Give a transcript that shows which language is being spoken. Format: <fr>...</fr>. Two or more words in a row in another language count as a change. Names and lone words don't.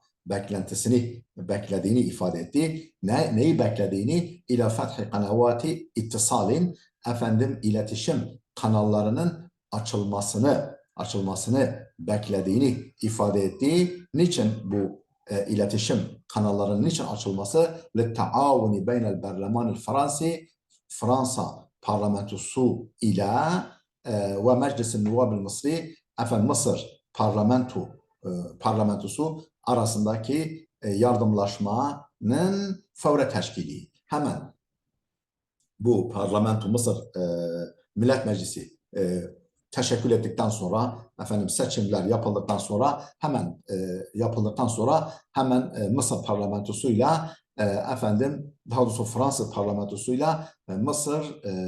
<tr>Beklediğini ifade etti. Neyi beklediğini?</tr> <ar>إلى فتح قنوات اتصال,</ar> <tr>iletişim kanallarının açılmasını beklediğini ifade etti. Niçin bu iletişim kanallarının niçin açılması?</tr> <ar>لِلْتَعَاوُنِ بَيْنَ الْبَرْلَمَانِ الْفَرَنْسِ</ar> <tr>Fransa parlamentosu ile ve</tr> <ar>مجلس النواب المصري</ar> <tr>Mısır parlamentosu arasındaki yardımlaşmanın fevre teşkili. Hemen bu Mısır Millet Meclisi teşekkül ettikten sonra seçimler yapıldıktan sonra hemen Mısır parlamentosuyla daha doğrusu Fransız parlamentosuyla Mısır</tr>